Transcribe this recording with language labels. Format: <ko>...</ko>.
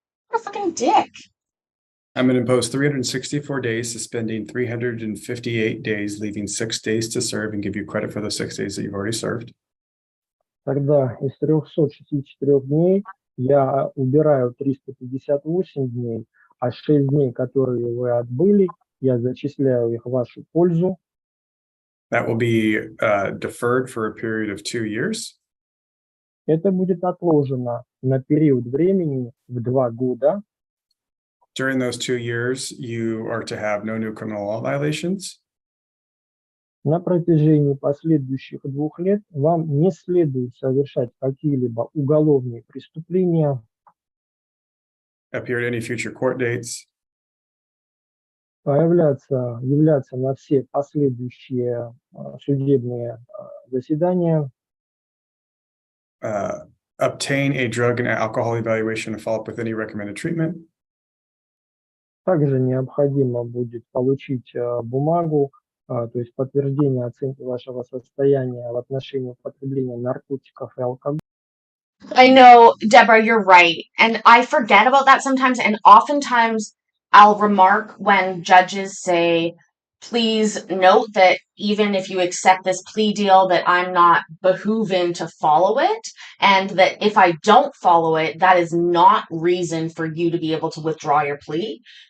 <en>What a fucking dick. I'm going to impose 364 days, suspending 358 days, leaving 6 days to serve, and give you credit for the 6 days that you've already served.</en> <ru>Тогда из 364 дней я убираю 358 дней, а 6 дней, которые вы отбыли, я зачисляю их в вашу пользу.</ru> <en>That will be deferred for a period of 2 years.</en> <ru>Это будет отложено на период времени в 2 года.</ru> <en>During those 2 years, you are to have no new criminal law violations.</en> <ru>На протяжении последующих 2 лет вам не следует совершать какие-либо уголовные преступления,</ru> <en>Appear at any future court dates.</en> <ru>являться на все последующие судебные заседания,</ru> <en>Obtain a drug and alcohol evaluation and follow up with any recommended treatment.</en> <ru>Также необходимо будет получить бумагу, то есть подтверждение оценки вашего состояния в отношении употребления наркотиков и алкоголя.</ru> <en>I know, Deborah, you're right. And I forget about that sometimes. And oftentimes I'll remark when judges say, please note that even if you accept this plea deal, that I'm not behooven to follow it. And that if I don't follow it, that is not reason for you to be able to withdraw your plea.</en>